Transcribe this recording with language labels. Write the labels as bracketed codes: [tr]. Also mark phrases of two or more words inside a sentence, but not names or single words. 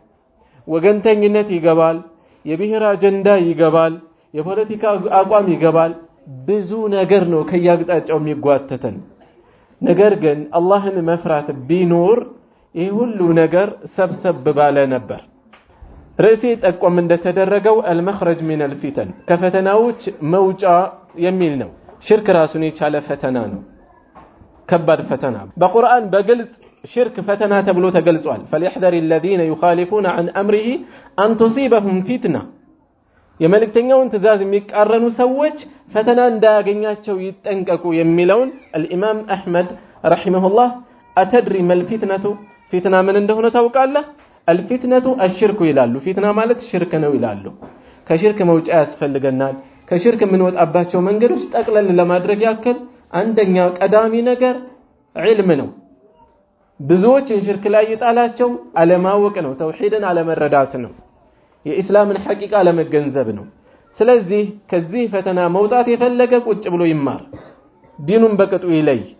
[am] ወገንተኝነት ይገባል፣ የብሔር አጀንዳ ይገባል፣ የፖለቲካ አቋም ይገባል። ብዙ ነገር ነው ከያቅጣጫው የሚጓተተን። ነገር ግን አላህን መፍራት ቢኖር ይህ ሁሉ ነገር ሰብሰብ ባለ ነበር። ርዕሴ ጠቆም እንደተደረገው [ar] المخرج من الفتن [am] ከፈተናዎች መውጫ የሚል ነው። ሽርክ ራሱን የቻለ ፈተና ነው፣ ከባድ ፈተና። በቁርአን በግልጽ ሽርክ ፈተና ተብሎ ተገልጿል። [ar] فليحذر الذين يخالفون عن امره ان تصيبهم فتنه [am] የመልእክተኛውን ትእዛዝ የሚቃረኑ ሰዎች ፈተና እንዳያገኛቸው ይጠንቀቁ የሚለውን [ar] الامام احمد رحمه الله أتدري ما الفتنة فتنة من [am] እንደሆነ ታውቃለህ? [ar] الفتنة الشرك [am] ይላሉ። ፊትና ማለት ሽርክ ነው ይላሉ። ከሽርክ መውጫ ያስፈልገናል። ከሽርክ የምንወጣባቸው መንገዶች ጠቅለል ለማድረግ ያክል አንደኛ ቀዳሚ ነገር ዒልም ነው። ብዙዎችን ሽርክ ላይ ይጣላቸው አለማወቅ ነው፣ ተውሂድን አለመረዳት ነው፣ የኢስላምን ሐቂቃ አለመገንዘብ ነው። ስለዚህ ከዚህ ፈተና መውጣት የፈለገ ቁጭ ብሎ ይማር፣ ዲኑን በቅጡ ይለይ፣